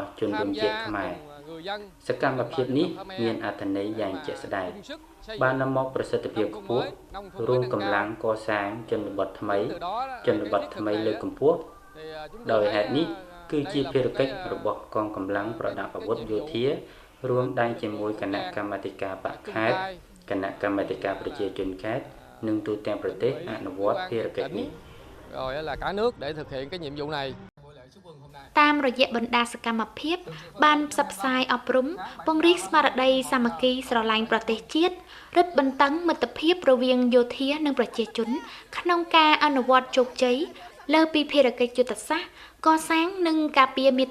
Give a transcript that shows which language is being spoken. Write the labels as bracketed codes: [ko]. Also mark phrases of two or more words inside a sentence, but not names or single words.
[km] ជនរួមជាតិខ្មែរសកម្មភាពនេះមានអត្ថន័យយ៉ាងជាក់ស្ដែងបាននាំមកប្រសិទ្ធភាពខ្ពស់រួមកម្លាំងកសាងជនបទថ្មីលើកកម្ពស់ដោយហេតុនេះគឺជាភារកិច្ចរបស់កងកម្លាំងប្រដាប់អាវុធយោធារួមដៃជាមួយគណៈកម្មាធិការបកខេត្តគណៈកម្មាធិការប្រជាជនខេត្តនិងទូទាំងប្រទេសអនុវត្តភារកិច្ចនេះ [vi] rồi là cả nước để thực hiện cái nhiệm vụ này [km] តាមរយៈបណ្ដាសកម្មភាពបានផ្សព្វផ្សាយអប់រំពង្រីកស្មារតីសាមគ្គីស្រឡាញ់ប្រទេសជាតិរឹតបន្តឹងមិត្តភាពរវាងយោធា និងប្រជាជនក្នុងការអនុវត្តជោគជ័យលើពីភារកិច្ចយុទ្ធសាស្ត្រកសាងនិងការពារមា